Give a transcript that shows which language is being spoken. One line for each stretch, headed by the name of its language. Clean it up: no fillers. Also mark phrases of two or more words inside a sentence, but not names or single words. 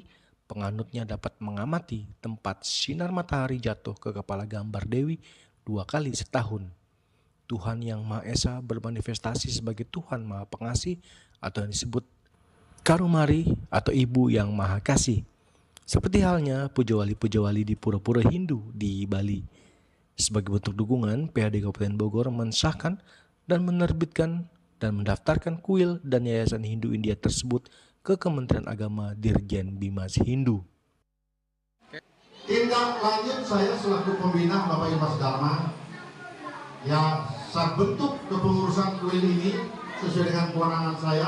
Indonesian: Penganutnya dapat mengamati tempat sinar matahari jatuh ke kepala gambar Dewi 2 kali setahun. Tuhan Yang Maha Esa bermanifestasi sebagai Tuhan Maha Pengasih atau yang disebut Karumari atau Ibu yang Maha Kasih. Seperti halnya pujawali-pujawali di pura-pura Hindu di Bali. Sebagai bentuk dukungan, PHD Kabupaten Bogor mensahkan dan menerbitkan dan mendaftarkan kuil dan Yayasan Hindu India tersebut ke Kementerian Agama Dirjen Bimas Hindu. Tindak lanjut saya selaku pembina Bapak Ibu Dharma, ya saya bentuk kepengurusan kuil ini sesuai dengan kewenangan saya.